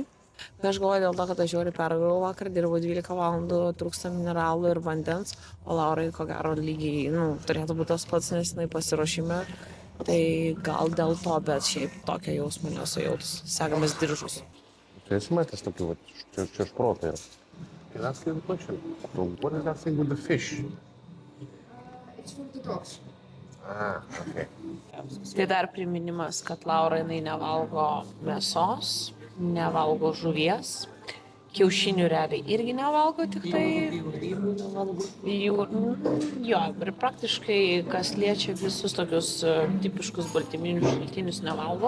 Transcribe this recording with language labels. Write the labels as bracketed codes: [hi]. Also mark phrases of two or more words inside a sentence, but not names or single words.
[lt] Aš galvoju dėl to, kad aš žiauriai pergavau vakar, dirbau 12 valandų, trūksta mineralų ir vandens, o Laurai, ko gero, lygiai, turėtų būti tas pats, nes jinai pasiruošime. Tai gal dėl to, bet šiaip tokia jausmą nesu jautus. Segamės diržus. Čia esi matęs tokių, čia šprotai yra. [en] And that's the question. So what is that thing with the fish? It's for the dogs. Okay. [lt] Tai dar priminimas, kad Laura jinai nevalgo mėsos, nevalgo žuvies, kiaušinių realiai irgi nevalgo, tik tai jo, ir praktiškai kas liečia visus tokius tipiškus baltyminius šaltinius nevalgo.